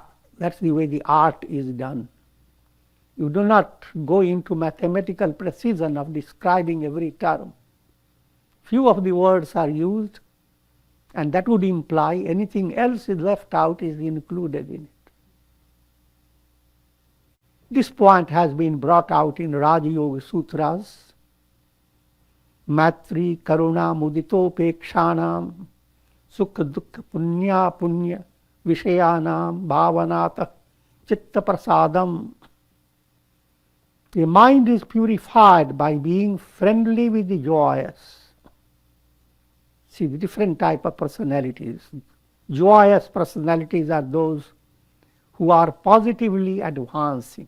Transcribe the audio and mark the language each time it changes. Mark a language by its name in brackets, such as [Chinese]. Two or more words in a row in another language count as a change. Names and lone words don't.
[English] That's the way the art is done. You do not go into mathematical precision of describing every term. Few of the words are used, and that would imply anything else is left out is included in it. This point has been brought out in Raja Yoga Sutras. [Sanskrit] Matri karuna muditopekshanam sukha dukkha punya vishayanam bhavanata chitta prasadam. [English] The mind is purified by being friendly with the joyous. See the different type of personalities. Joyous personalities are those who are positively advancing.